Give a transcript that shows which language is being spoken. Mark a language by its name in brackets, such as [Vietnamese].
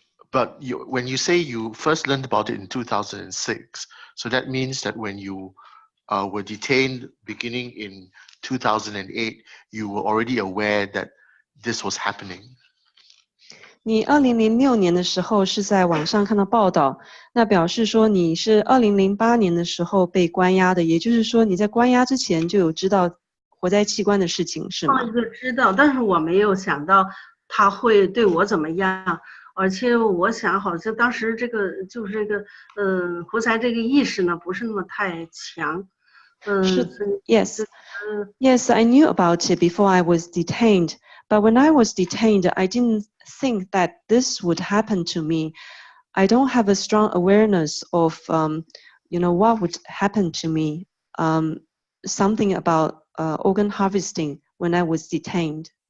[English] But when you say you first learned about it in 2006, so that means that when you were detained beginning in 2008, you were already aware that this was happening. [Chinese] 你2006年的时候是在网上看到报道，那表示说你是2008年的时候被关押的，也就是说你在关押之前就有知道活摘器官的事情，是吗？知道，但是我没有想到他会对我怎么样。而且我想好像当时这个就是这个胡才这个意识呢不是那么太强， [English] Yes. Yes, I knew about it before I was detained. But when I was detained, I didn't think that this would happen to me. I don't have a strong awareness of, what would happen to me. Something about organ harvesting when I was detained.